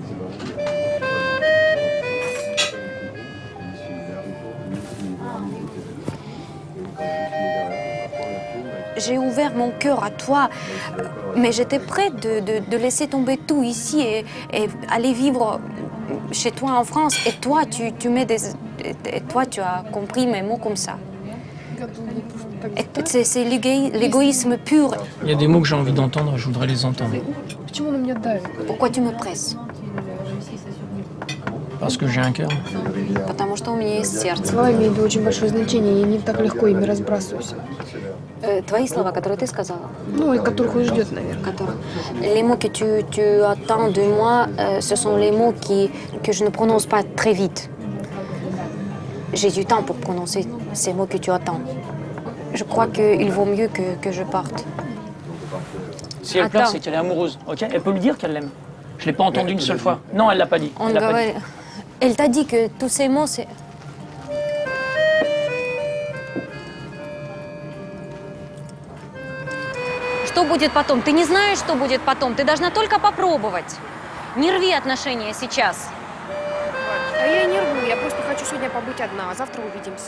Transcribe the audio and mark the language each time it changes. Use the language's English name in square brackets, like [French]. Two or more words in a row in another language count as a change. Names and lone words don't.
[French] J'ai ouvert mon cœur à toi, mais j'étais prête de laisser tomber tout ici et aller vivre chez toi en France. Et toi, tu mets et toi, tu as compris mes mots comme ça. C'est l'égoïsme pur. Il y a des mots que j'ai envie d'entendre, je voudrais les entendre. [Russian] Почему он на меня давит? [French] Pourquoi tu me presses? Parce que j'ai un cœur. [Russian] Потому что у меня есть сердце. Слова имеют очень большое значение, я не так легко ими разбрасываюсь. Твои слова, которые ты сказала, Ну, и которых он ждет, наверное. [French] les mots que tu attends de moi, ce sont les mots que je ne prononce pas très vite. J'ai du temps pour prononcer ces mots que tu attends. Je crois qu'il vaut mieux que je parte. Si elle pleure, Attends. c'est qu'elle est amoureuse, ok? Elle peut lui dire qu'elle l'aime. Je l'ai pas entendu une seule fois. Non, elle l'a pas dit. [Russian] Он [French] Elle l'a pas dit. говорит- Elle t'a dit que tous ces mots, c'est... [Russian] Что будет потом? Ты не знаешь, что будет потом. Ты должна только попробовать. Не рви отношения сейчас. А я и не рву, я просто хочу сегодня побыть одна, а завтра увидимся.